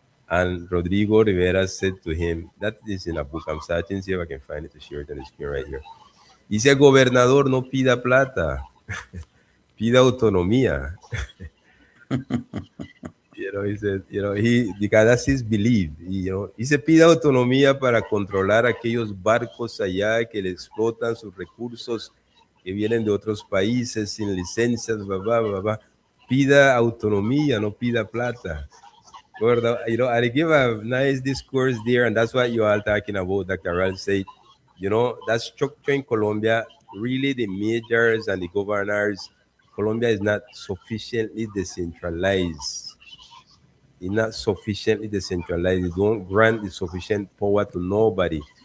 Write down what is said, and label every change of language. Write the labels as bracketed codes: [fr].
[en] And Rodrigo Rivera said to him, that is in a book, I'm searching, see if I can find it to share it on the screen right here. [es] Dice, gobernador, no pida plata, pida autonomía. [en] He said, because that's his belief. [es] Y se pide autonomía para controlar aquellos barcos allá que le explotan sus recursos que vienen de otros países sin licencias, bla, bla, bla, bla. Pida autonomía, no pida plata. ¿Verdad? [en] I give a nice discourse there, and that's what you are talking about, Dr. Ralph said. That structure in Colombia, really the majors and the governors, Colombia is not sufficiently decentralized. It's not sufficiently decentralized. They don't grant the sufficient power to nobody.